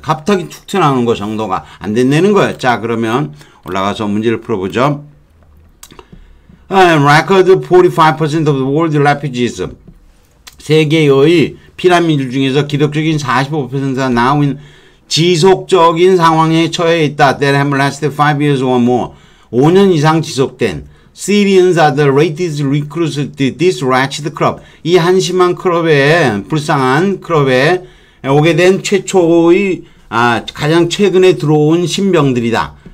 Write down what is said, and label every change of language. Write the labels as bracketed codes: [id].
[ko] 갑자기 툭 튀어나오는 거 정도가 안 된다는 거예요. 자, 그러면 올라가서 문제를 풀어보죠. [en] Record 45% of the world refugees. [ko] 세계의 피난민들 중에서 기록적인 45%가 나온 지속적인 상황에 처해 있다. [en] That have lasted 5 years or more. [ko] 5년 이상 지속된 [en] Syrians are the latest recruits to this wretched crop. [ko] 이 한심한 크롭에, 불쌍한 크롭에 오게 된 최초의, 가장 최근에 들어온 신병들이다.